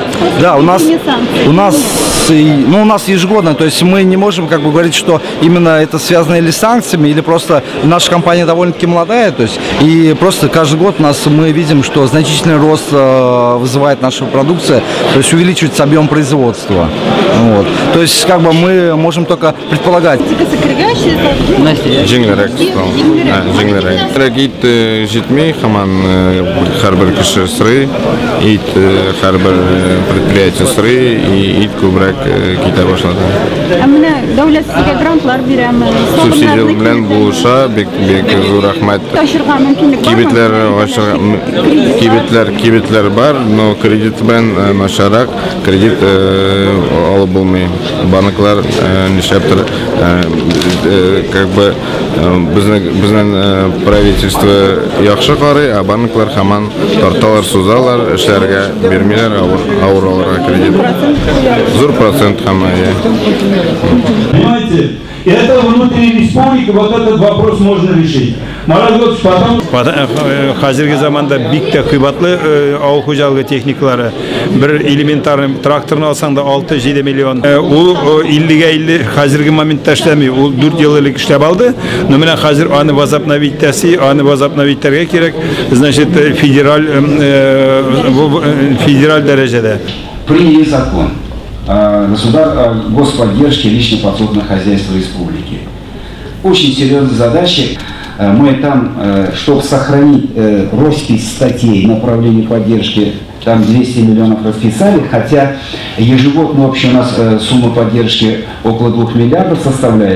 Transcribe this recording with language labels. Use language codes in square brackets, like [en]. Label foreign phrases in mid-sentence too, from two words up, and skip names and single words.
[ru] Да, у нас ежегодно, то есть мы не можем как бы говорить, что именно это связано или с санкциями, или просто наша компания довольно-таки молодая, то есть и просто каждый год мы видим, что значительный рост вызывает наша продукция, то есть увеличивается объем производства. Вот. То есть как бы мы можем только предполагать. Рагит житми хаман харбар кишер сры, ит харбар предприятие сры и ит кубрак кита башлады. [tt] Амна дәүләт сезгә грантлар бирә. Субсидия белән булыша бик зур рәхмәт. Кибетләр бар, но кредит белән начарак, кредит алып булмый. Банклар нишләптер [ru] как бы [tt] безнең правительство яхшы карый, а банклар һаман тарталар, сузалар, эшләргә бирмиләр, авыраларга кредит. Зур процент һәм. [ru] Понимаете? Это внутри республики, вот этот вопрос можно решить. [tt] Хәзерге заманда бик тә кыйбатлы авыл хуҗалыгы техникалары. Бер элементарный тракторны алсаң да 6-7 миллион. Ул 50-гә 50 хәзерге моментта эшләми. Ул 4 ел элек эшләп алды. Но менә хәзер аны возобновитәргә кирәк. Значит, федераль дәрәҗәдә. [ru] Приняли закон о господдержке лично-подсобных хозяйств республики. Очень серьезная задача. Мы там, чтобы сохранить роспись статей направления поддержки, там 200 миллионов расписали, хотя ежегодно вообще у нас сумма поддержки около 2 миллиардов составляет.